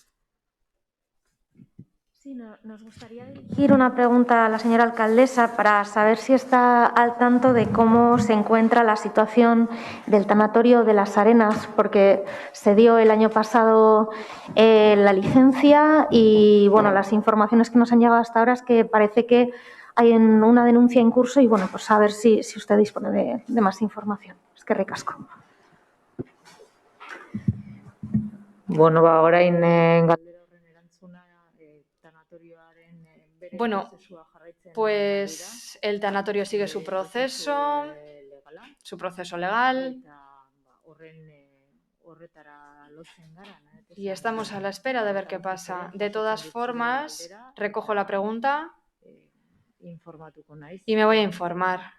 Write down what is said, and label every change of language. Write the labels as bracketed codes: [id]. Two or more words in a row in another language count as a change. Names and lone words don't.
[es] Sí, nos gustaría dirigir una pregunta a la señora alcaldesa para saber si está al tanto de cómo se encuentra la situación del tanatorio de Las Arenas, porque se dio el año pasado la licencia y bueno, las informaciones que nos han llegado hasta ahora es que parece que hay una denuncia en curso y bueno, pues a ver si usted dispone de más información. [eu] Eskerrik asko. Bueno, orain [es] Bueno, pues el tanatorio sigue su proceso legal y estamos a la espera de ver qué pasa. De todas formas, recojo la pregunta y me voy a informar.